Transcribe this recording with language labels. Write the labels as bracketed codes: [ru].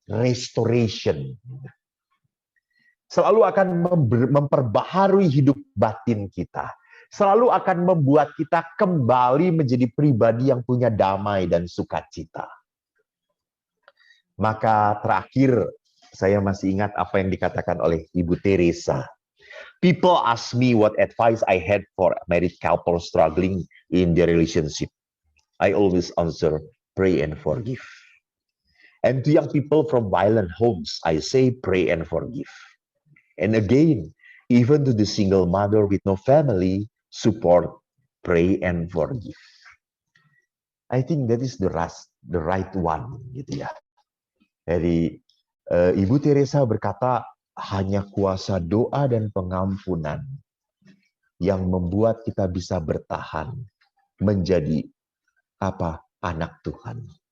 [id] Restoration. Selalu akan memperbaharui hidup batin kita. Selalu akan membuat kita kembali menjadi pribadi yang punya damai dan sukacita. Maka terakhir, saya masih ingat apa yang dikatakan oleh Ibu Teresa. [en] People ask me what advice I had for married couple struggling in their relationship. I always answer, pray and forgive. And to young people from violent homes, I say, pray and forgive. And again, even to the single mother with no family, support, pray and forgive. I think that is the right one, [id] gitu ya. Jadi Ibu Teresa berkata, hanya kuasa doa dan pengampunan yang membuat kita bisa bertahan menjadi anak Tuhan.